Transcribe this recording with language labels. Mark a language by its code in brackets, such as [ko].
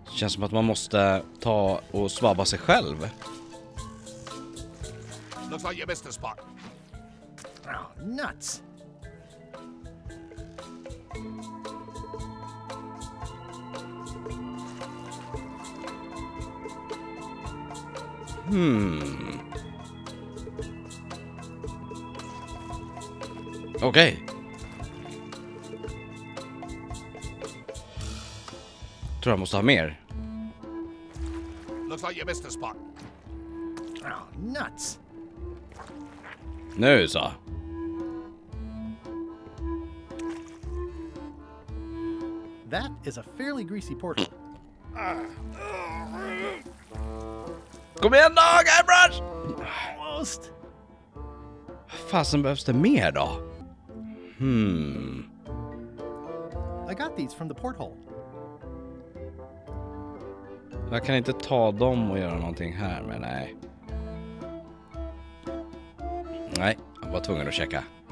[sv] Känns som att man måste ta och svabba sig själv. [en] Looks like you missed a spot. Oh, nuts. [sv] Okej. Tror jag måste ha mer. [en] Looks like you missed a spot. Oh, nuts. [sv] Nu så. [en] That is a fairly greasy porthole. [sv] Kom igen då, Guybrush! [en] Almost. [sv] Fasen behövs det mer då? [en] I got these from the porthole. [sv] Jag kan inte ta dem och göra någonting här, men nej. Nej, jag var tvungen att checka.